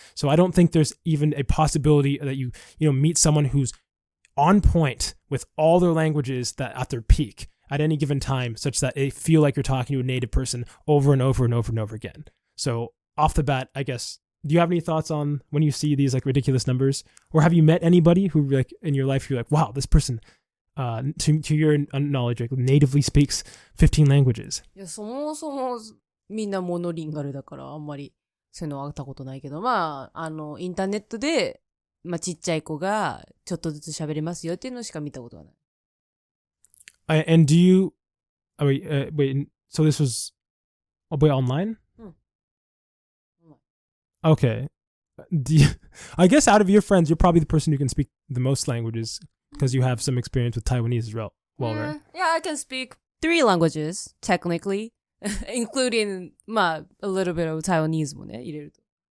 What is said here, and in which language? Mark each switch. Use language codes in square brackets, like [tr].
[en] So I don't think there's even a possibility that you meet someone who's on point with all their languages that at their peak at any given time, such that they feel like you're talking to a native person over and over and over and over again. So off the bat, I guess, do you have any thoughts on when you see these like ridiculous numbers, or have you met anybody who like in your life you're like, wow, this person, to your knowledge, like natively speaks 15 languages? [ja] いや、そもそもみんなモノリンガルだからあんまりそういうのはあったことないけど、まあ、インターネットで、まあ、ちっちゃい子がちょっとずつ喋れますよっていうのしか見たことはない。 [en] And do you, wait, so this was, online? Okay. I guess out of your friends, you're probably the person who can speak the most languages because you have some experience with Taiwanese as well, right? Yeah, I can speak 3 languages, technically, including, a little bit of Taiwanese [ja] もね、入れると。